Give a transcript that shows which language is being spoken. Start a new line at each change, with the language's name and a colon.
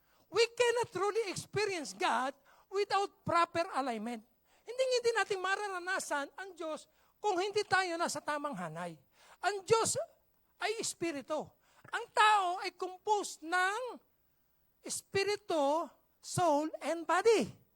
English: We cannot truly experience God without proper alignment.
Filipino: Hindi natin mararanasan ang Diyos kung hindi tayo nasa tamang hanay. Ang Diyos ay espiritu. Ang tao ay composed ng espiritu,
English: soul, and body.